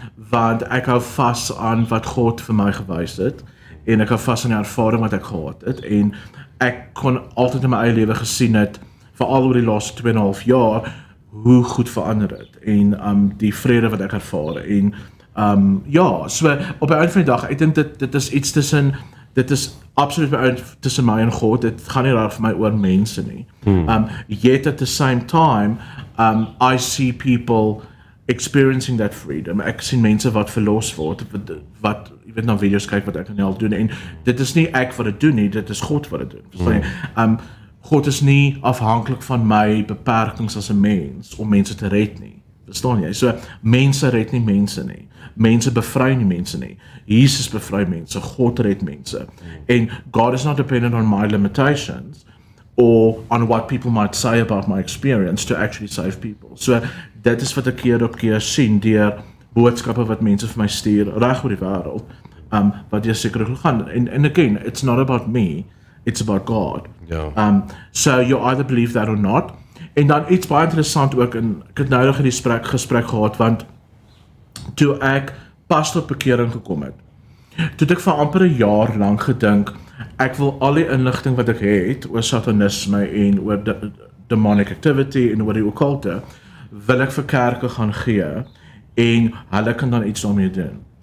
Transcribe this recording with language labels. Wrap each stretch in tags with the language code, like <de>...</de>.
<af>Want ek hou vas aan wat God vir my gewys het en ek hou vas aan die ervaring wat ek gehad het en ek kon altyd in my eie lewe gesien het, veral oor die laaste 2,5 jaar, hoe goed verander het en die vrede wat ek ervaar en ja, so op die einde van die dag, ek dink dit is iets tussen, dit is absoluut tussen my en God, dit gaan nie raar vir my oor mense nie.</af> <en>Yet at the same time, I see people experiencing that freedom.</en> <af>Ek sien mense wat verlos word, wat jy weet na video's kyk wat ek aan help doen, en dit is nie ek wat dit doen nie, dit is God wat dit doen. Verstaan jy? God is nie afhanklik van my beperkings as 'n mens, om mense te red nie. Verstaan jy? So, mense red nie mense nie. Mense bevry nie mense nie. Jesus bevry mense, God red mense.</af> <en>En God is not dependent on my limitations or on what people might say about my experience to actually save people.</en> <af>So dit is wat ek keer op keer sien deur boodskappe wat mense vir my stuur reg oor die wêreld, wat jy seker gaan.</af> <en>And again, it's not about me, it's about God.</en> <af>Ja.</af> <en>So you either believe that or not.</en> <af>En dan iets baie interessant ook, en ek het nou nog 'n gesprek gehad, want toe ek pas tot bekering gekom het, toe het ek vir amper 'n jaar lank gedink, ek wil al die inligting wat ek het oor satanisme en oor demonic activity en oor die okkulte, wil ek vir kerke gaan gee en hulle kan dan iets daarmee doen.</af>